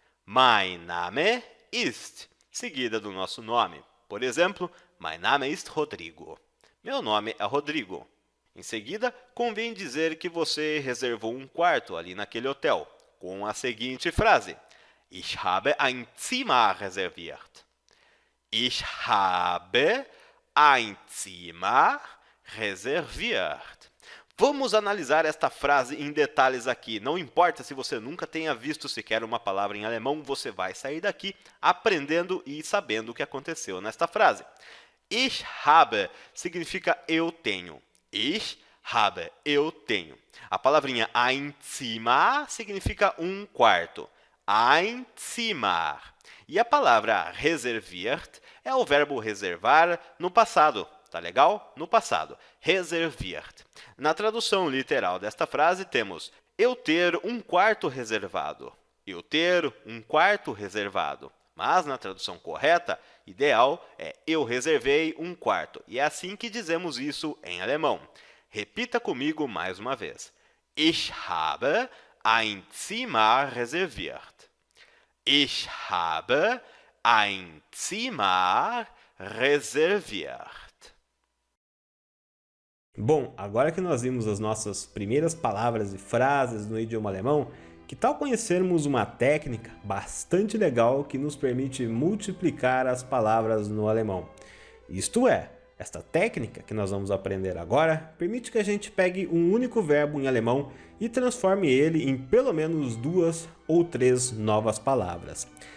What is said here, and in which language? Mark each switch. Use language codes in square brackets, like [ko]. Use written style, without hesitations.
[de] Mein Name ist, [pt] seguida do nosso nome. Por exemplo, [de] Mein Name ist Rodrigo. [pt] Meu nome é Rodrigo. Em seguida, convém dizer que você reservou um quarto ali naquele hotel, com a seguinte frase: [de] Ich habe ein Zimmer reserviert. Ich habe ein Zimmer reserviert. [pt] Vamos analisar esta frase em detalhes aqui. Não importa se você nunca tenha visto sequer uma palavra em alemão, você vai sair daqui aprendendo e sabendo o que aconteceu nesta frase. [de] Ich habe [pt] significa eu tenho. Ich habe, eu tenho. A palavrinha [de] ein Zimmer [pt] significa um quarto. [de] Ein Zimmer. [pt] E a palavra reserviert é o verbo reservar no passado. Tá legal? No passado. [de] Reserviert. [pt] Na tradução literal desta frase, temos eu ter um quarto reservado. Eu ter um quarto reservado. Mas, na tradução correta, ideal, é eu reservei um quarto. E é assim que dizemos isso em alemão. Repita comigo mais uma vez. [de] Ich habe ein Zimmer reserviert. Ich habe ein Zimmer reserviert. [pt] Bom, agora que nós vimos as nossas primeiras palavras e frases no idioma alemão, que tal conhecermos uma técnica bastante legal que nos permite multiplicar as palavras no alemão? Isto é, esta técnica que nós vamos aprender agora permite que a gente pegue um único verbo em alemão e transforme ele em pelo menos 2 ou 3 novas palavras.